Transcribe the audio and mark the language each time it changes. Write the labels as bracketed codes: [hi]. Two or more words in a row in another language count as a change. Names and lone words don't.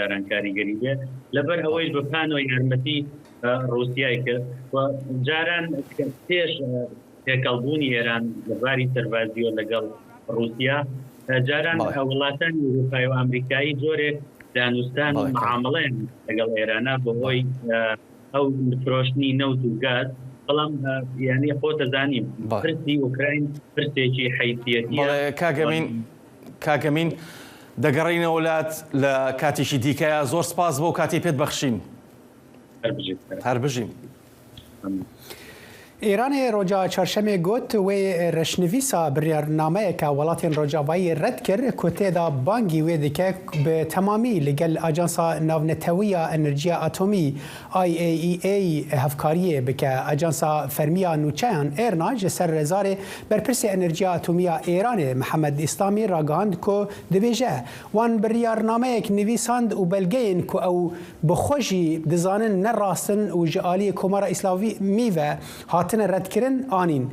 [ckb] جاران کاریگەری بێت لەبەر ئەوەی بەپانەوەی یارمەتی رووسیای کرد و جاران پێش تێکەڵبوونی ئێران لەباری سەربازیۆ لەگەڵ رووسیا جاران وڵاتانی ئەوروپای و ئەمریکایی جۆرێک دانوستان و معامڵەیان لەگەڵ ئێرانە بەهۆی ئەو فرۆشتنی نەوت و گاز بەڵام یعنی خۆتە زانیم پرسی ئوکراین پرسێکی حیثیەتیە. کاگەمین دەگەڕینە وڵات لە کاتێکی دیکەیە زۆر سپاس بۆ کاتی پێت بەخشین هەر بژین. [ku] ئێرانê roja çarşemê got wê reşnivîsa biryarnameyeka welatên Rojavayî red kir ku têda bangî wê dike bi temamî li gel Ajansa Navnetewiya Enerjiya Atomî IAEA hevkariyê bike. Ajansa Fermiya Nûçeyan êrna ji ser rezarê berpirsê Enerjiya Atomiya Îranê Mihemed İslamî ragihand ku dibêje wan biryarnameyek nivîsand û belgeyên ku ew bi xwe jî dizanin nerastin û ji aliyê Komara İslamî ve hatine redkirin anîn.